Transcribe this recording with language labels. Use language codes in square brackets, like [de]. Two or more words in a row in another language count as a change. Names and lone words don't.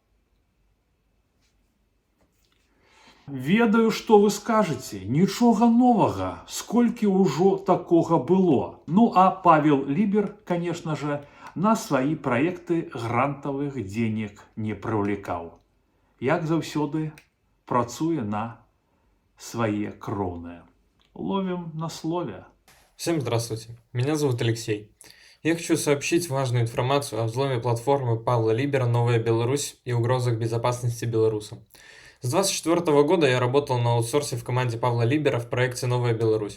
[be] Ведаю, што вы скажаце, нічога новага, сколькі ўжо такога было. Ну а Павел Лібер, [ru] конечно же, [be] на сваі праекты грантавых денег не прывлікаў. Як заўсёды, працуе на свае кроўныя. [ru] Ловим на слове. Всем здравствуйте, меня зовут Алексей. Я хочу сообщить важную информацию о взломе платформы Павла Либера «Новая Беларусь» и угрозах безопасности белорусам. С 2024 года я работал на аутсорсе в команде Павла Либера в проекте «Новая Беларусь».